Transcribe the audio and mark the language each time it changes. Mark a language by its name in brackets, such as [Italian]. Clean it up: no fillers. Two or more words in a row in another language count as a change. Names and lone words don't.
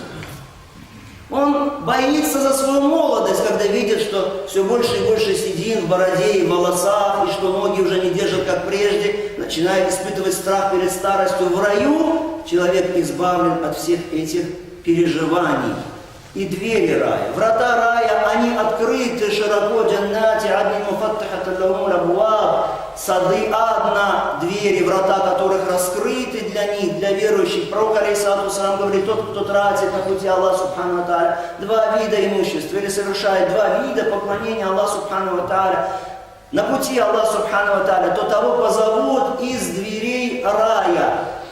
[Russian] Он боится за свою молодость, когда видит, что все больше и больше седин в бороде и в волосах, и что ноги уже не держат, как прежде, начинает испытывать страх перед старостью. В раю человек избавлен от всех этих переживаний. И двери рая, врата рая, они открыты широко, [Arabic] جنات عدن مفتحة لهم الأبواب, [Russian] сады Адна, двери, врата которых раскрыты для них, для верующих. Пророк, [Arabic] عليه الصلاة والسلام, [Russian] говорит, тот, кто тратит на пути Аллаха [Arabic] سبحانه وتعالى [Russian] 2 вида имущества, или совершает 2 вида поклонения Аллаху [Arabic] سبحانه وتعالى, [Russian] на пути Аллаха [Arabic] سبحانه وتعالى, [Russian] то того позовут из дверей рая.